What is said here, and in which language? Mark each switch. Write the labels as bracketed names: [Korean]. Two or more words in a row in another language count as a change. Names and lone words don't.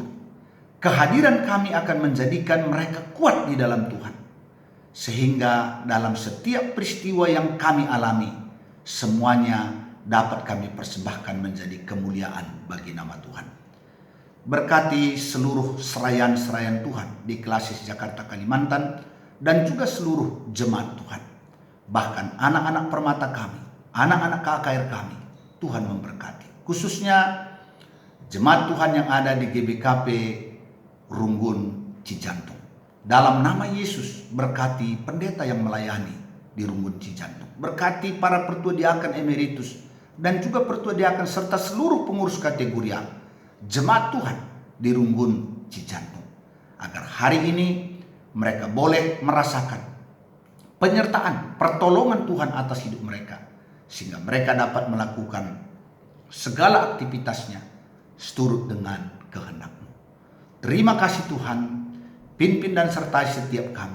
[Indonesian] Kehadiran kami akan menjadikan mereka kuat di dalam Tuhan. Sehingga dalam setiap peristiwa yang kami alami, semuanya dapat kami persembahkan menjadi kemuliaan bagi nama Tuhan. Berkati seluruh serayan-serayan Tuhan di Klasis Jakarta Kalimantan dan juga seluruh jemaat Tuhan. Bahkan anak-anak permata kami, anak-anak KKR kami, Tuhan memberkati. Khususnya jemaat Tuhan yang ada di GBKP Runggun Cijantung. Dalam nama Yesus, berkati pendeta yang melayani di Runggun Cijantung. Berkati para pertua diaken emeritus dan juga pertua diaken serta seluruh pengurus kategorial jemaat Tuhan di Runggun Cijantung. Agar hari ini mereka boleh merasakan penyertaan, pertolongan Tuhan atas hidup mereka. Sehingga mereka dapat melakukan segala aktivitasnya seturut dengan kehendak-Mu. Terima kasih Tuhan, pimpin dan sertai setiap kami.